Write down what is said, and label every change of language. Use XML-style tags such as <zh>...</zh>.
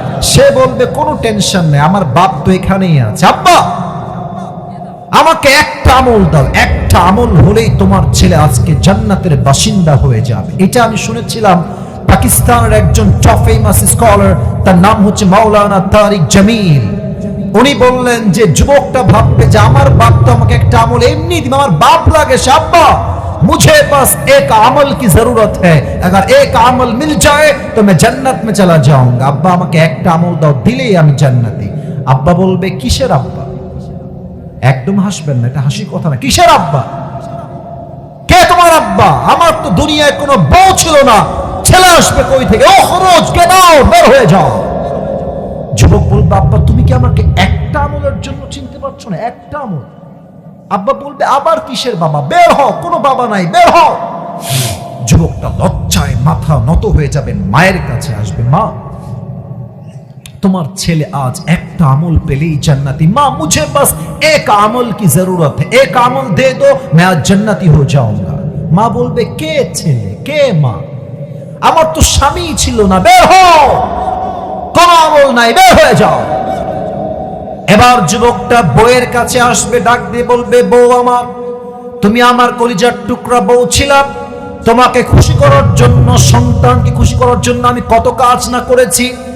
<bn>সে বলবে কোনো টেনশন নেই, আমার বাপ তো এখানেই আছে। আব্বা আমাকে একটা আমল দাও, একটা আমল হলেই তোমার ছেলে আজকে জান্নাতের বাসিন্দা হয়ে যাবে। এটা আমি শুনেছিলাম পাকিস্তানের একজন টপ ফেমাস স্কলার, তার নাম হচ্ছে মাওলানা তারিক জামিল। উনি বললেন যে যুবকটা ভাববে যে আমার বাপ তো আমাকে একটা আমল এমনি দিবে, আমার বাপ লাগে সে।</bn> <hi>আব্বা मुझे बस एक अमल की जरूरत है, अगर एक अमल मिल जाए तो मैं जन्नत में चला जाऊंगा।</hi> <bn>আব্বা আমাকে একটা আমল দাও, দিলেই আমি জান্নাতি। আব্বা বলবে কিসের আব্বা? একদম হাসবেন না, এটা হাসি কথা না। কিসের আব্বা? কে তোমার আব্বা? আমার তো দুনিয়ায় কোনো বউ ছিল না, ছেলে আসবে কই থেকে? ও খরচ, কে দাও, বের হয়ে যাও। যুবক বলবে আব্বা তুমি কি আমাকে একটা আমলের জন্য চিনতে পারছো না? একটা আমল। আব্বা বলবে আবার কিসের বাবা? বের হও, কোনো বাবা নাই, বের হও। যুবকটা লজ্জায় মাথা নত হয়ে যাবে, মায়ের কাছে আসবে। মা তোমার ছেলে আজ একটা আমল পেলেই জান্নাতি।</bn> <hi>মা मुझे बस एक अमल की जरूरत है, एक अमल दे दो मैं आज जन्नती हो जाऊंगा।</hi> <bn>মা বলবে কে ছেলে, কে মা? আমার তো স্বামী ছিল না, বের হও, কোনো আমল নাই, বের হয়ে যাও। এবার যুবকটা বউয়ের কাছে আসবে, ডাক দিয়ে বলবে বউ আমার, তুমি আমার কলিজার টুকরা বউ ছিলা, তোমাকে খুশি করার জন্য, সন্তানকে খুশি করার জন্য আমি কত কাজ না করেছি।</bn>